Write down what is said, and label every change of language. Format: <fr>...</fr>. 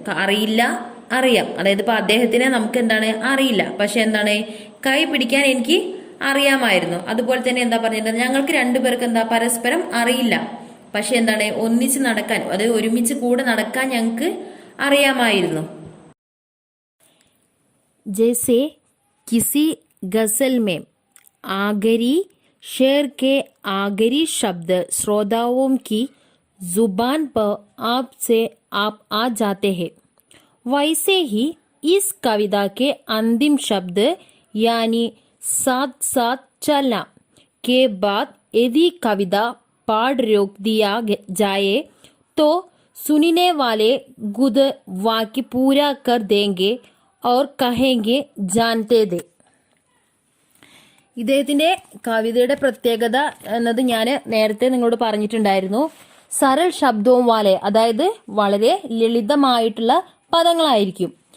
<ml>അറിയില്ല, അറിയാം. അതായത് ഇപ്പൊ അദ്ദേഹത്തിനെ നമുക്ക് എന്താണ്? അറിയില്ല, പക്ഷെ എന്താണ്? കൈ പിടിക്കാൻ എനിക്ക് അറിയാമായിരുന്നു. അതുപോലെ തന്നെ എന്താ പറഞ്ഞിട്ടുള്ളത്? ഞങ്ങൾക്ക് രണ്ടുപേർക്ക് എന്താ? പരസ്പരം അറിയില്ല, പക്ഷെ എന്താണ്? ഒന്നിച്ച് നടക്കാൻ, അതായത് ഒരുമിച്ച് കൂടെ നടക്കാൻ ഞങ്ങൾക്ക് അറിയാമായിരുന്നു.</ml> <hi>जैसे किसी गजल में आखिरी शेर के आखिरी शब्द श्रोताओं की जुबान पर आप आ जाते हैं, वैसे ही इस कविता के अंतिम शब्द यानी साथ साथ चलना के बाद यदि कविता पाठ रोक दिया जाए तो सुनने वाले खुद वाक्य पूरा कर देंगे और कहेंगे जानते थे.</hi> <ml>ഇദ്ദേഹത്തിന്റെ കവിതയുടെ പ്രത്യേകത എന്നത് ഞാൻ നേരത്തെ നിങ്ങളോട് പറഞ്ഞിട്ടുണ്ടായിരുന്നു. സരൾ ശബ്ദവും വാലെ, അതായത് വളരെ ലളിതമായിട്ടുള്ള പദങ്ങളായിരിക്കും.</ml>